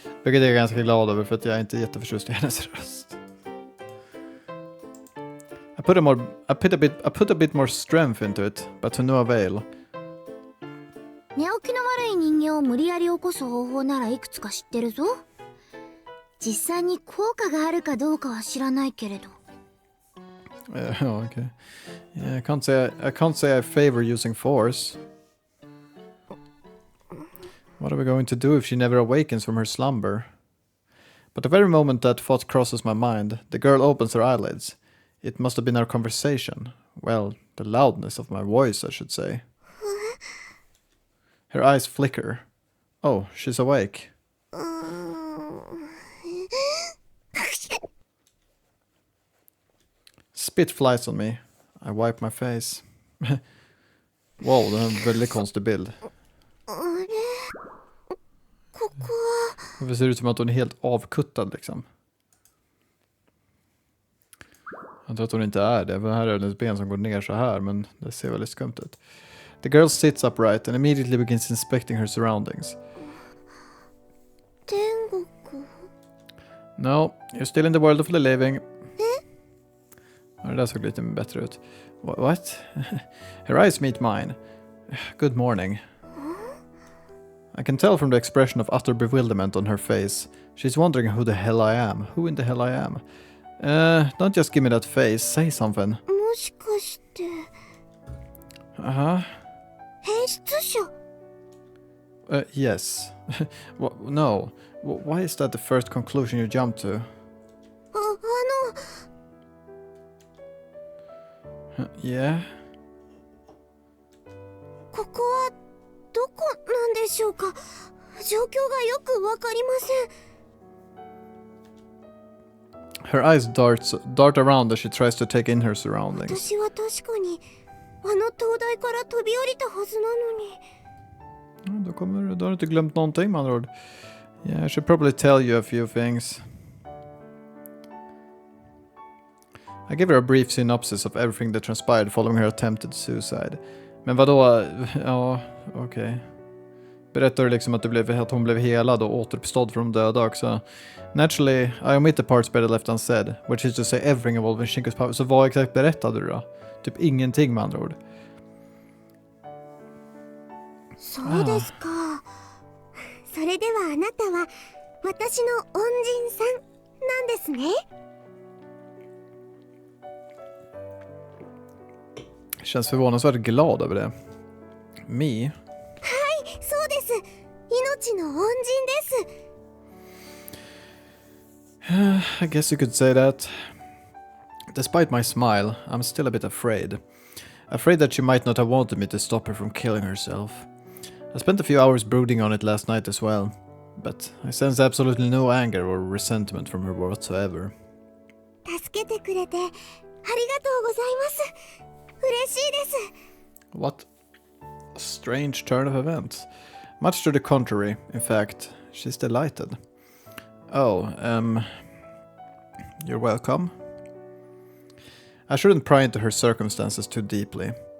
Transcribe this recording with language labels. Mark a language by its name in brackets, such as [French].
[Swedish] Vilket jag är ganska glad över för att jag är inte jätteförtjust i hennes röst. [English] I put a bit more strength into it, but to no avail. [Japanese] 寝起きの悪い人間を無理やり起こす方法ならいくつか知ってるぞ実際に効果があるかどうかは知らないけれど [English] Okay. Yeah, I can't say I favor using force. What are we going to do if she never awakens from her slumber? But the very moment that thought crosses my mind, the girl opens her eyelids. It must have been our conversation. Well, the loudness of my voice, I should say. Her eyes flicker. Oh, she's awake. Spit flies on me. I wipe my face. [Swedish] Wow, det är en väldigt konstig bild. [Japanese] ここは [Swedish] Det ser ut som att hon är helt avkuttad liksom. Jag tror att hon inte är det. För här är hennes ben som går ner så här. Men det ser väldigt skumt ut. [English] The girl sits upright and immediately begins inspecting her surroundings. [Japanese] 天国 [English] No, you're still in the world of the living. [Swedish] Ja, det där såg lite bättre ut. [English] What? Her eyes meet mine. Good morning. I can tell from the expression of utter bewilderment on her face. She's wondering who the hell I am. Who in the hell I am? Don't just give me that face. Say something. [Japanese] もしかして [English] Uh-huh. [Japanese] 変質者 [English] Yes. No. Why is that the first conclusion you jump to? [Japanese] あの [English] Yeah? [Japanese] ここはどこなんでしょうか状況がよくわかりません [English] Her eyes dart around as she tries to take in her surroundings. [Japanese] 私は確かにあの灯台から飛び降りたはずなのに [Swedish] Då har du inte glömt någonting med andra ord. [English] Yeah, I should probably tell you a few things. I gave her a brief synopsis of everything that transpired following her attempted suicide. [Swedish] Men vadå? Ja, okej. Berättar du liksom att hon blev helad och återuppstådd från de döda också? [English] Naturally, I omit the parts better left unsaid, which is to say everything involving Shinko's power. [Swedish] Så vad exakt berättade du då? Typ ingenting med andra ord. [Japanese] そうですか。それではあなたは私の恩人さんなんですね。 [Swedish] Känns förvånansvärt glad över det. [English] Me? [Japanese] そうです。命の恩人です。 [English] I guess you could say that. Despite my smile, I'm still a bit afraid. Afraid that she might not have wanted me to stop her from killing herself. I spent a few hours brooding on it last night as well, but I sense absolutely no anger or resentment from her whatsoever. [Japanese] 助けてくれてありがとうございます。嬉しいです。 [English] What a strange turn of events. Much to the contrary, in fact, she's delighted. Oh, you're welcome. I shouldn't pry into her circumstances too deeply.